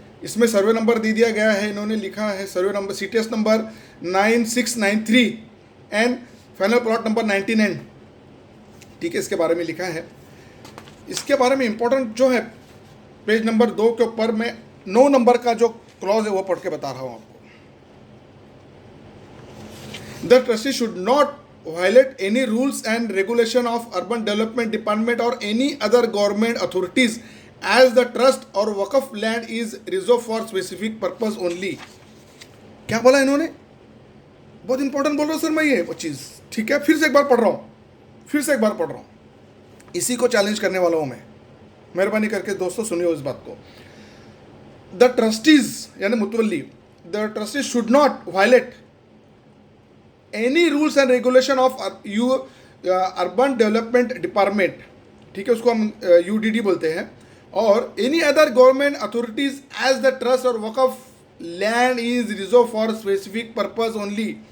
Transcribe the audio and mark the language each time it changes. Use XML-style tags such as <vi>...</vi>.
<hi>इसमें survey number दे दिया गया है, इन्होंने लिखा है survey number CTS number 9693 and final plot number 99, ठीक है। इसके बारे में लिखा है। इसके बारे में इंपॉर्टेंट जो है पेज नंबर 2 के ऊपर मैं 9 नंबर का जो क्लॉज है वो पढ़ के बता रहा हूँ आपको।</hi> <en>The trustee should not violate any rules and regulation of urban development department or any other government authorities as the trust or waqf land is reserved for specific purpose only.</en> <hi>क्या बोला इन्होंने? बहुत इंपॉर्टेंट बोल रहा हूँ sir मैं ये चीज़, ठीक है? फिर से एक बार पढ़ रहा हूँ, इसी को चैलेंज करने वाला हूँ मैं। मेहरबानी करके दोस्तों सुनिए इस बात को।</hi> <en>the trustees</en> <hi>यानी मुतवल्ली,</hi> <en>the trustees should not violate any rules and regulation of urban development department,</en> <hi>ठीक है, उसको हम यूडीडी बोलते हैं,</hi> <en>और any other government authorities as the trust और वक़फ़ land is reserve for specific purpose only.</en>